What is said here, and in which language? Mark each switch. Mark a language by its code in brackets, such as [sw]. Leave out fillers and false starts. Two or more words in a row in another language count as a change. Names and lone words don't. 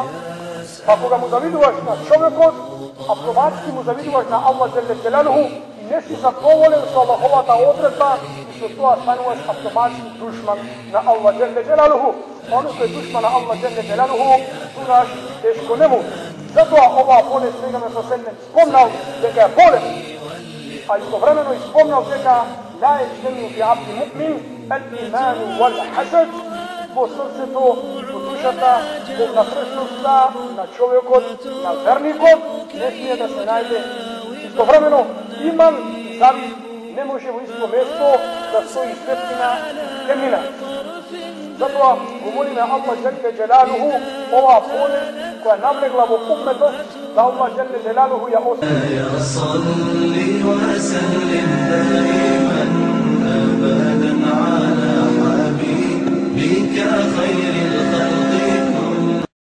[mk] Па кога му завидуваш на човекот, автоматски му завидуваш на Аллах [ar] جل جلاله [mk] и не си задоволен со Аллаховата одредба и со тоа стануваш автоматски душман на Аллах [ar] جل جلاله. [mk] Оној кој е душман на Аллах [ar] جل جلاله, [mk] тогаш тешко нему. Затоа оваа болест Пејгамбер ﷺ спомнал дека е болест, а истовремено спомнал дека [ar] لا يجتمع في عبد مؤمن الإيمان والحسد. [mk] Во срцето, во душата, во внатрешноста на човекот, на верникот, не смие да се најде. Истовремено, иман и завист не може во исто место да стои светлина и темнина. Затоа го молиме Аллах [ar] جل جلاله [mk] оваа болест која навлегла во умметот, да Аллах [ar] جل جلاله [mk] ја остави. [ar] بك خير الخلق كل